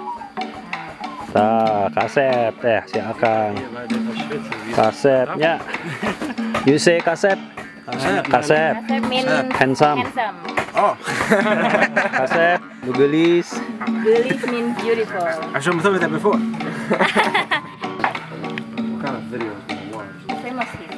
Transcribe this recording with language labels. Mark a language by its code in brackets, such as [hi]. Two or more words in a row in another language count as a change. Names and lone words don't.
[su] Tah, kasep teh si Akang. Kasepnya. [en] You say kasep? Kasep. Kasep mean Handsome. handsome. Oh. [su] Kasep, nu geulis. [en] Geulis mean beautiful. I should have that before. What kind of video do you watch? Famous here.